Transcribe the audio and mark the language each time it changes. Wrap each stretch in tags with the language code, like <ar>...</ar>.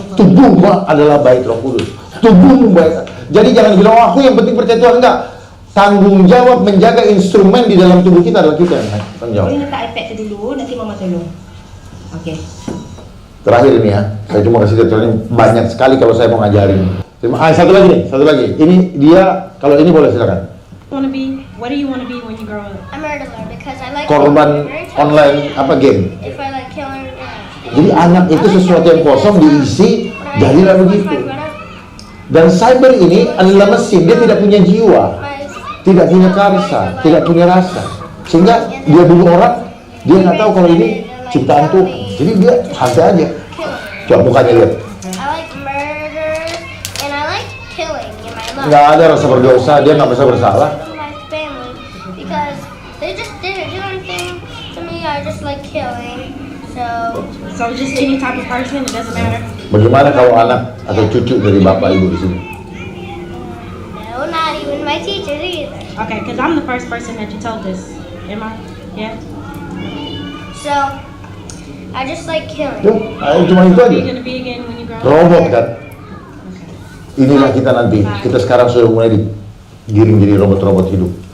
<id>Tubuhmu adalah bait Roh Kudus. Tubuhmu bait. Jadi jangan bilang, oh, aku yang penting percaya Tuhan. Enggak. Tanggung jawab menjaga instrumen di dalam tubuh kita adalah kita yang tanggung jawab. Boleh letak iPad dulu, nanti mama tolong. Oke. Terakhir ini ya, saya cuma kasih lihat soalnya banyak sekali kalau saya mau ngajarin. Satu lagi nih, satu lagi. Ini dia, kalau ini boleh silakan.</id> <en>What do you want to be when you grow up? A murderer because I like</en> <id>Korban</id> <en>killing.</en> <id>online apa game.</id> <en>If I like killing,</en> <id>Jadi anak itu sesuatu yang kosong diisi, jadilah begitu. Dan cyber ini adalah mesin, dia tidak punya jiwa, tidak punya karsa, tidak punya rasa, sehingga dia bunuh orang, dia nggak tahu kalau ini ciptaan Tuhan. Jadi dia santai aja. Coba mukanya lihat,</id> <en>I like murder and I like killing in my life.</en> <id>nggak ada rasa berdosa, dia nggak merasa bersalah.</id> <en>My family because they just didn't do anything to me. I just like killing. So just any type of person, it doesn't matter.</en> <id>Bagaimana kalau anak atau cucu dari bapak ibu di sini?</id> <en>No, not even my teachers either. Okay, because I'm the first person that you told this. Am I? Yeah. So I just like killing.</en> <id>Tuh, cuma itu</id> <en>What are</en> <id>aja.</id> <en>you gonna be again when you grow up?</en> <id>Robot kan? Inilah kita nanti. Kita sekarang sudah mulai digiring jadi robot-robot hidup.</id>